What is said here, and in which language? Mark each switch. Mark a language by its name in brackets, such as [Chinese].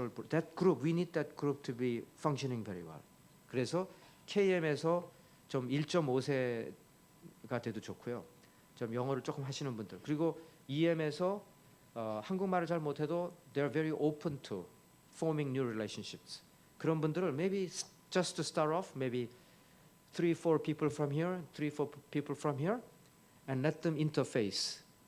[English] That group, we need that group to be functioning very well. [Korean] 그래서 KM에서 좀 1.5세가 돼도 좋고요. 좀 영어를 조금 하시는 분들, 그리고 EM에서 한국말을 잘 못해도 [English] they're very open to forming new relationships. [Korean] 그런 분들을 [English] maybe just to start off, maybe 3-4 people from here, 3-4 people from here, and let them interface.